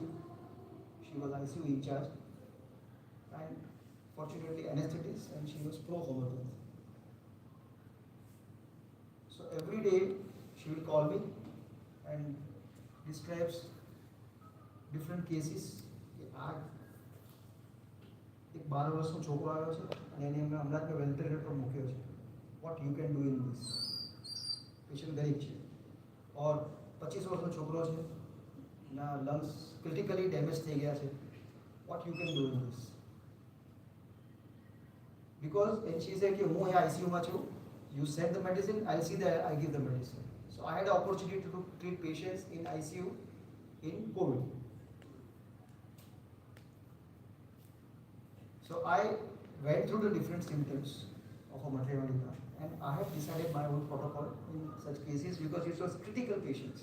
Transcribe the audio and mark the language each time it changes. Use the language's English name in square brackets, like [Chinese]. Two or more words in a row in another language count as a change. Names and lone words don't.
[English] She was ICU in charge, and fortunately anesthetist, and she was pro homeopathy. So every day she will call me and describes different cases. [Gujarati] એક 12 વર્ષનો છોકરો આવ્યો છે અને એને અમે અમદાવાદમાં વેન્ટિલેટર પર મૂક્યો છે. [English] What you can do in this? [Gujarati] પેશન્ટ ગરીબ છે. ઓર 25 વર્ષનો છોકરો છે, એના [English] lungs critically damage [Gujarati] થઈ ગયા છે. [English] What you can do in this? Because and she said [Gujarati] કે હું અહીંયા આઈસીયુમાં છું, [English] you send the medicine, I'll see that I give the medicine. So I had the opportunity to treat patients in ICU in COVID. So I went through the different symptoms of a Matryonica, and I have decided my own protocol in such cases because it was critical patients.